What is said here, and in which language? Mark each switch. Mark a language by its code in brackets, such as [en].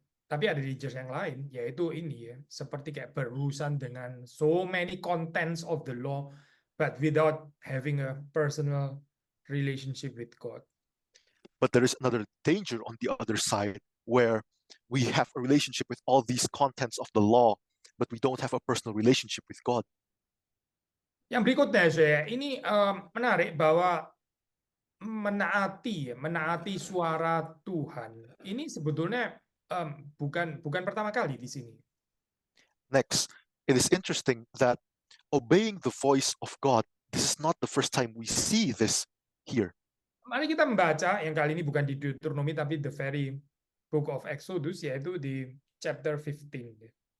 [id] Tapi ada dangers yang lain, yaitu ini ya, seperti kayak berurusan dengan [en] so many contents of the law, but without having a personal relationship with God. But there is another danger on the other side, where we have a relationship with all these contents of the law, but we don't have a personal relationship with God. [id] Yang berikutnya, saya ini menarik bahwa menaati suara Tuhan ini sebetulnya bukan pertama kali di sini. [en] Next, it is interesting that obeying the voice of God, this is not the first time we see this here. [id] Mari kita membaca yang kali ini bukan di Deuteronomy tapi [en] the very book of Exodus, [id] yaitu di chapter 15.